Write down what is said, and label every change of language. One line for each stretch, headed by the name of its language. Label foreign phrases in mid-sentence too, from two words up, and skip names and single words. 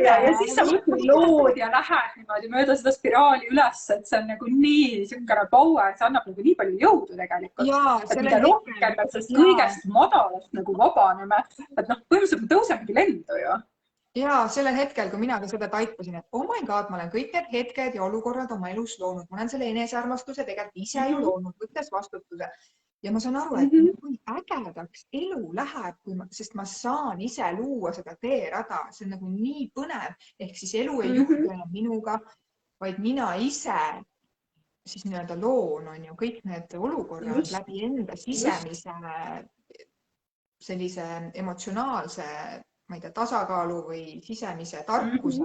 Estonian: Ja siis sa võtad lood ja lähed niimoodi mööda seda spiraali üles, et see on nagu nii siukene power, see annab nagu nii palju jõudu tegelikult. Et mida rohkem me sellest kõigest madalast nagu vabaneme, et põhimõtteliselt me tõusemegi lendu ju. Ja sellel hetkel, kui mina ka seda taipasin, et
English: oh my god,
Estonian: ma olen kõik need hetked ja olukorrad oma elus loonud. Ma olen selle enesearmastuse tegelikult ise ju loonud, võttes vastutuse. Ja ma saan aru, et kui ägedaks elu läheb, sest ma saan ise luua seda teerada. See on nagu nii põnev. Ehk siis elu ei juhtu enam minuga, vaid mina ise siis nii-öelda loon on ju kõik need olukorrad läbi enda sisemise sellise emotsionaalse ma ei tea, tasakaalu või sisemise tarkuse.